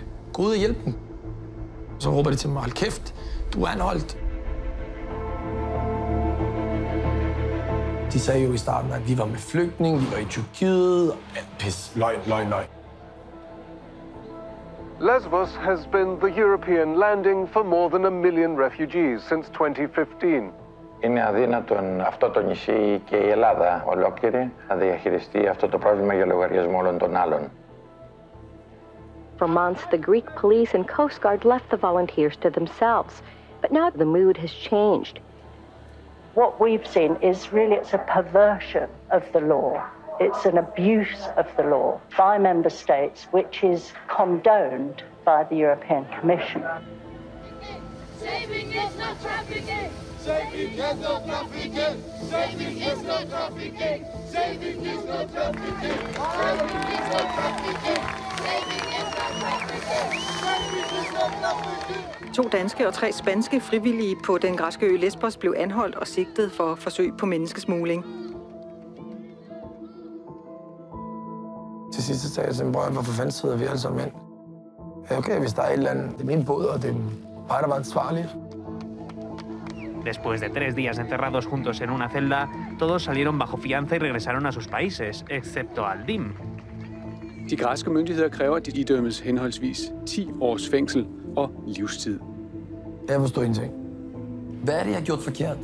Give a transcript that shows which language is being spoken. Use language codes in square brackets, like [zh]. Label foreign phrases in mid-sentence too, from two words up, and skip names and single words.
[da] Gå ud og hjælp dem. Så råber de til mig, hold kæft, du er anholdt. De sagde jo i starten, at vi var med flygtninge, vi var i Tyrkiet. Pis, løgn. [en] Lesbos has been the European landing for more than 1 million refugees since 2015. [el] Είναι αδύνατον αυτό το νησί και η Ελλάδα ολόκληρη να διαχειριστεί αυτό το πρόβλημα για λογαριασμό όλων των άλλων. [en] For months, the Greek police and Coast Guard left the volunteers to themselves. But now the mood has changed. What we've seen is really it's a perversion of the law. It's an abuse of the law by member states, which is condoned by the European Commission. Saving is not trafficking! Saving is not trafficking! Saving is not trafficking! Saving is not trafficking! Saving is not trafficking! Saving is not trafficking! Saving is not trafficking! [da] 2 danske og 3 spanske frivillige på den græske ø Lesbos blev anholdt og sigtet for forsøg på menneskesmugling. Til sidst sagde jeg til dem, hvorfor fanden sidder vi alle sammen ind? Okay, hvis der er et eller andet, det er min båd, og det er mig, der var ansvarlig. [es] Después de 3 días encerrados juntos en una celda, todos salieron bajo fianza y regresaron a sus países, excepto Aldim. [da] De græske myndigheder kræver, at de idømmes henholdsvis 10 års fængsel og livstid. Jeg forstår ingenting. Hvad er det, jeg har gjort forkert?